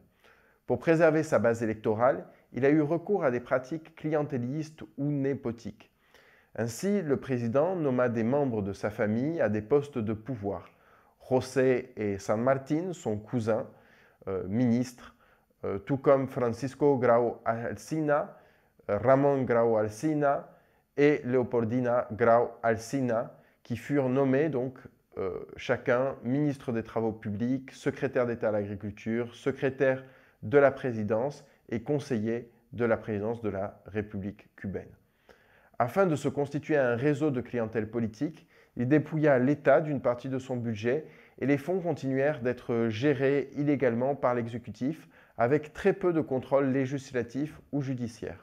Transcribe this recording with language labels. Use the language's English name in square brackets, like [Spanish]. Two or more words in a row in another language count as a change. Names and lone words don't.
[French] Pour préserver sa base électorale, il a eu recours à des pratiques clientélistes ou népotiques. Ainsi, le président nomma des membres de sa famille à des postes de pouvoir. José et San Martin, son cousin, ministre, tout comme Francisco Grau Alsina, Ramón Grau Alsina et Leopoldina Grau Alsina, qui furent nommés donc chacun ministre des Travaux publics, secrétaire d'État à l'agriculture, secrétaire de la présidence et conseiller de la présidence de la République cubaine. Afin de se constituer un réseau de clientèle politique, il dépouilla l'État d'une partie de son budget et les fonds continuèrent d'être gérés illégalement par l'exécutif avec très peu de contrôle législatif ou judiciaire.